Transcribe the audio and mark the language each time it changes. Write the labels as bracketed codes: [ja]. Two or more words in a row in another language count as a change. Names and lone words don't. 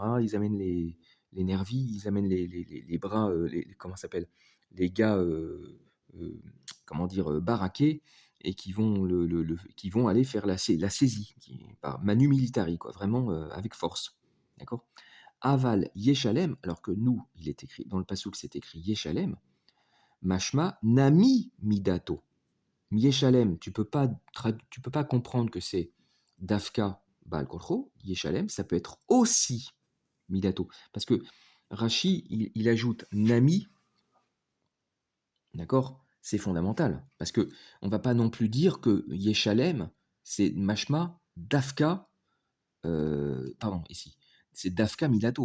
[fr] Ils amènent les nervis, ils amènent les bras, comment ça s'appelle, les gars, comment dire, baraqués, et qui vont qui vont aller faire la saisie, par manu militari, quoi, vraiment avec force, d'accord. [he] אבל ישלם, [fr] alors que nous, il est écrit dans le passouk, c'est écrit Yeshalem, [he] משמע נמי מדעתו. [fr] Yeshalem, tu peux pas comprendre que c'est [he] דווקא בעל כורחו, ישלם, [fr] ça peut être aussi Midato. Parce que Rashi, il ajoute Nami, d'accord? C'est fondamental. Parce que on va pas non plus dire que Yeshalem, c'est Mashma, Dafka, pardon, ici, c'est [he] דווקא מדעתו.